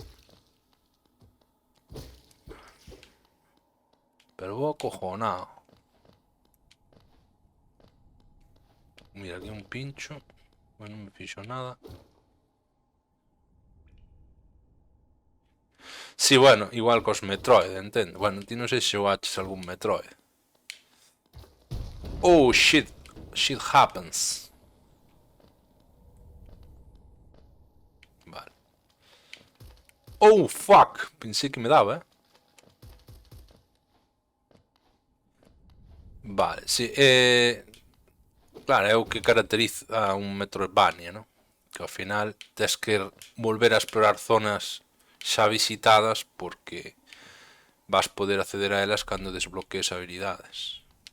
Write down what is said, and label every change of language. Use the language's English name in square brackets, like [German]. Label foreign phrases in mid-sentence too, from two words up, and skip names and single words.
[Galician] Pero vou acojonado. Mira, aquí un pincho. Bueno, non me fixo nada. Sí, bueno, igual cos Metroid, entendo. Bueno, ti non sei se xogaches algún Metroid. [English] Oh, shit. Shit happens. [Galician] Vale. [English] Oh, fuck. [Galician] Pensei que me daba, Vale, sí. Claro, é o que caracteriza a un Metroidvania, ¿no? Que ao final tes que volver a explorar zonas xa visitadas porque vas poder acceder a elas cando desbloquees habilidades.